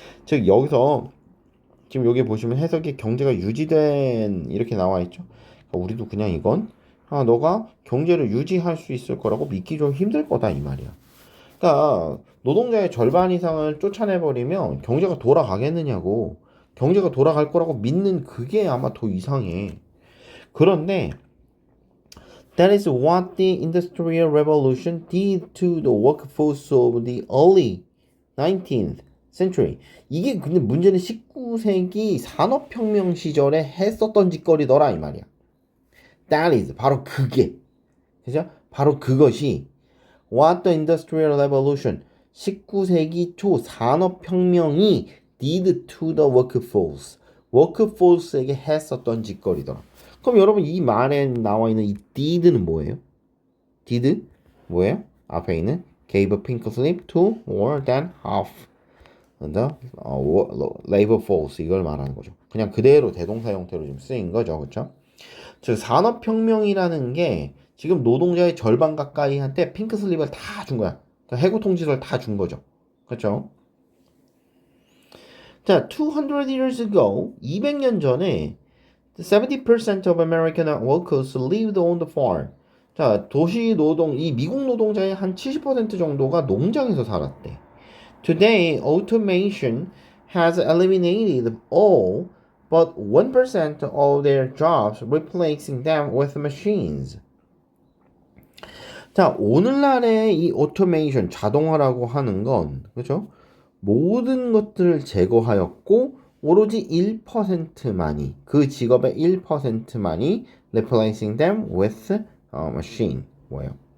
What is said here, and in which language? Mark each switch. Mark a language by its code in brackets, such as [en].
[ko] 즉 여기서 지금 여기 보시면 해석이 경제가 유지된 이렇게 나와 있죠. 그러니까 우리도 그냥 이건 너가 경제를 유지할 수 있을 거라고 믿기 좀 힘들 거다 이 말이야. 그러니까 노동자의 절반 이상을 쫓아내버리면 경제가 돌아가겠느냐고. 경제가 돌아갈 거라고 믿는 그게 아마 더 이상해. 그런데 [en] that is what the Industrial Revolution did to the workforce of the early 19th century. [ko] 이게 근데 문제는 19세기 산업혁명 시절에 했었던 짓거리더라 이 말이야. [en] That is [ko] 바로 그게 그죠? 바로 그것이 [en] what the Industrial Revolution [ko] 19세기 초 산업혁명이 [en] did to the workforce [ko] workforce에게 했었던 짓거리더라. 그럼 여러분 이 말에 나와 있는 이 did는 뭐예요? did 뭐예요? 앞에 있는 [en] gave a pink slip to more than half the labor force [ko] 이걸 말하는 거죠. 그냥 그대로 대동사 형태로 좀 쓰인 거죠, 그렇죠? 즉 산업혁명이라는 게 지금 노동자의 절반 가까이한테 핑크 슬립을 다 준 거야. 그러니까 해고 통지서를 다 준 거죠, 그렇죠? [en] 자, 200 years ago, [ko] 200년 전에 [en] 70% of American workers lived on the farm. [ko] 자, 도시 노동, 이 미국 노동자의 한 70% 정도가 농장에서 살았대. [en] Today, automation has eliminated all but 1% of their jobs, replacing them with machines. [ko] 자, 오늘날의 이 오토메이션, 자동화라고 하는 건, 그죠? 모든 것들을 제거하였고, 오로지 1%만이, 그 직업의 1%만이 [en] replacing them with machine. [ko] 뭐예요?